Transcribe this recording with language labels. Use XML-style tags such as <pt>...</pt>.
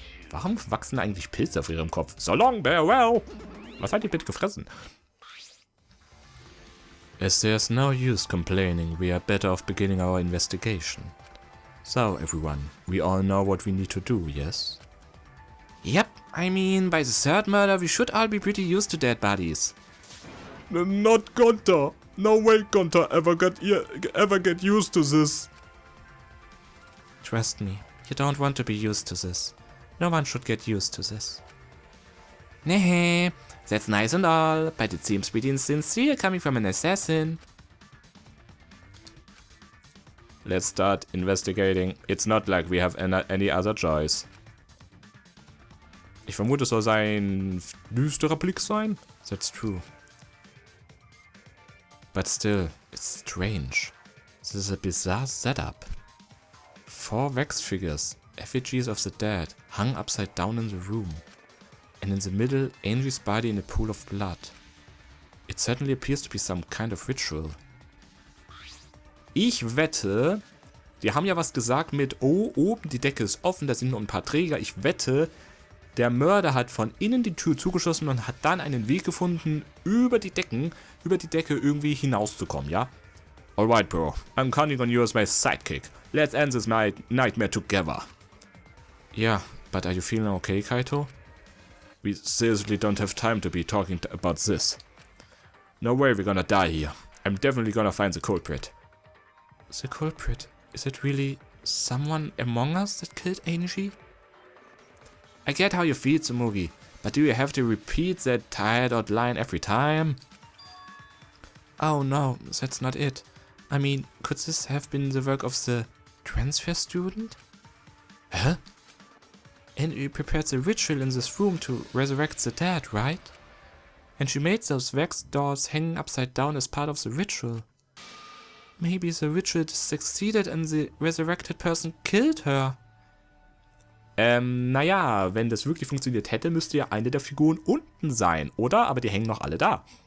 <de>Warum wachsen eigentlich Pilze auf ihrem Kopf?</de> <en>So long, bear well.</en> <de>Was hat die bitte gefressen?</de> <en>As there's no use complaining, we are better off beginning our investigation. So, everyone, we all know what we need to do, yes? Yep, I mean, by the third murder, we should all be pretty used to dead bodies. Not Gunter. No way Gunter ever get used to this. Trust me, you don't want to be used to this. No one should get used to this. Nee, That's nice and all, but it seems pretty insincere coming from an assassin. Let's start investigating. It's not like we have any other choice.</en> <de>Ich vermute, es soll sein düsterer Blick sein.</de> <en>That's true. But still, it's strange. This is a bizarre setup. 4 wax figures, effigies of the dead, hung upside down in the room. And in the middle, Angie's body in a pool of blood. It certainly appears to be some kind of ritual.</en> <de>Ich wette, die haben ja was gesagt mit, oh, oben die Decke ist offen, da sind nur ein paar Träger. Ich wette, der Mörder hat von innen die Tür zugeschlossen und hat dann einen Weg gefunden, über die Decke irgendwie hinauszukommen, ja?</de> <en>Alright, bro. I'm counting on you as my sidekick. Let's end this nightmare together. Yeah, but are you feeling okay, Kaito? We seriously don't have time to be talking about this. No way we're gonna die here. I'm definitely gonna find the culprit. The culprit? Is it really someone among us that killed Angie? I get how you feel, Tsumugi, but do you have to repeat that tired out line every time? Oh no, that's not it. I mean, could this have been the work of the transfer student? Huh? And you prepared the ritual in this room to resurrect the dead, right? And she made those wax dolls hanging upside down as part of the ritual. Maybe the ritual succeeded and the resurrected person killed her.</en> <de>Naja, wenn das wirklich funktioniert hätte, müsste ja eine der Figuren unten sein, oder? Aber die hängen noch alle da.</de>